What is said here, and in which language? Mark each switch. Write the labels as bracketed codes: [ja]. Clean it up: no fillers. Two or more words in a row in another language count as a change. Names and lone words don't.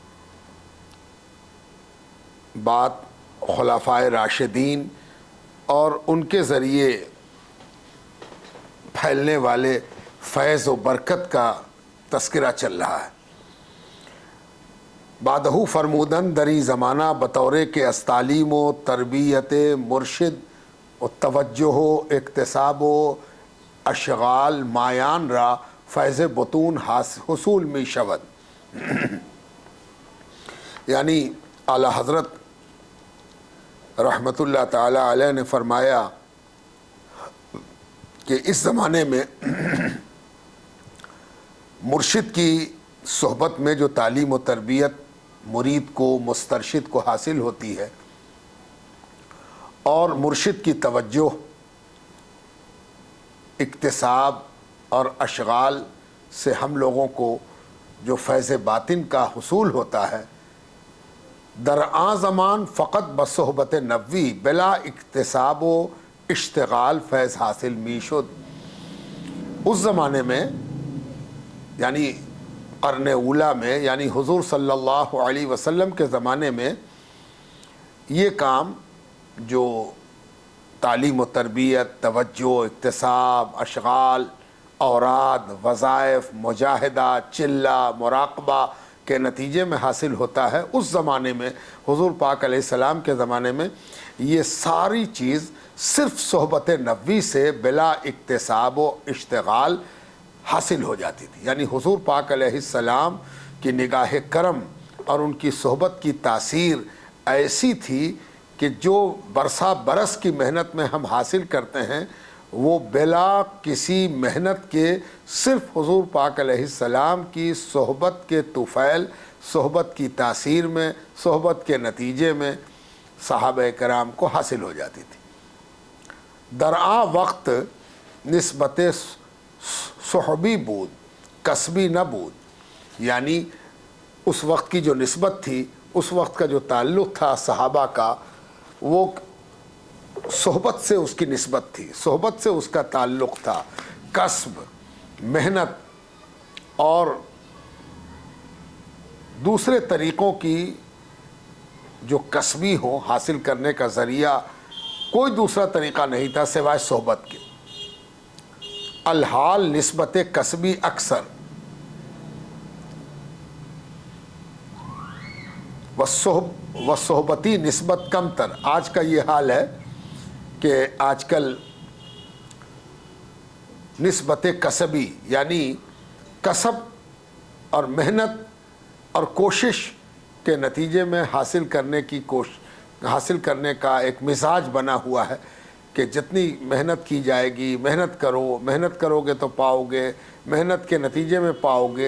[ur] بات خلفائے راشدین اور ان کے ذریعے پھیلنے والے فیض و برکت کا تذکرہ چل رہا ہے۔ [fa] بعدہ فرمودن دری زمانہ بطور کے استعلیم و تربیت مرشد و توجہ و اکتساب و اشغال مایان را فیض بطون حصول می شود۔ [ur] یعنی اعلیٰ حضرت رحمت اللہ تعالی علیہ نے فرمایا کہ اس زمانے میں مرشد کی صحبت میں جو تعلیم و تربیت مرید کو مسترشد کو حاصل ہوتی ہے، اور مرشد کی توجہ، اکتساب اور اشغال سے ہم لوگوں کو جو فیض باطن کا حصول ہوتا ہے، [fa] در آن زمان فقط بصحبت نبوی بلا اکتساب و اشتغال فیض حاصل می شد۔ [ur] اس زمانے میں یعنی قرن اولا میں، یعنی حضور صلی اللہ علیہ وسلم کے زمانے میں یہ کام جو تعلیم و تربیت، توجہ، اکتساب، اشغال، اوراد، وظائف، مجاہدہ، چلہ، مراقبہ کے نتیجے میں حاصل ہوتا ہے، اس زمانے میں حضور پاک علیہ السلام کے زمانے میں یہ ساری چیز صرف صحبت نبوی سے بلا اکتساب و اشتغال حاصل ہو جاتی تھی۔ یعنی حضور پاک علیہ السلام کی نگاہ کرم اور ان کی صحبت کی تاثیر ایسی تھی کہ جو برسا برس کی محنت میں ہم حاصل کرتے ہیں، وہ بلا کسی محنت کے صرف حضور پاک علیہ السلام کی صحبت کے طفیل، صحبت کی تاثیر میں، صحبت کے نتیجے میں صحابہ کرام کو حاصل ہو جاتی تھی۔ [fa] درآں وقت نسبت صحبی بود، کسبی نہ بود، [ur] یعنی اس وقت کی جو نسبت تھی، اس وقت کا جو تعلق تھا صحابہ کا، وہ صحبت سے اس کی نسبت تھی، صحبت سے اس کا تعلق تھا۔ کسب، محنت اور دوسرے طریقوں کی جو کسبی ہو حاصل کرنے کا ذریعہ کوئی دوسرا طریقہ نہیں تھا سوائے صحبت کے۔ [fa] الحال نسبت کسبی اکثر و صحبتی نسبت کم تر۔ [ur] آج کا یہ حال ہے کہ آج کل نسبت کسبی یعنی کسب اور محنت اور کوشش کے نتیجے میں حاصل کرنے کا ایک مزاج بنا ہوا ہے کہ جتنی محنت کی جائے گی، محنت کرو گے تو پاؤ گے، محنت کے نتیجے میں پاؤ گے۔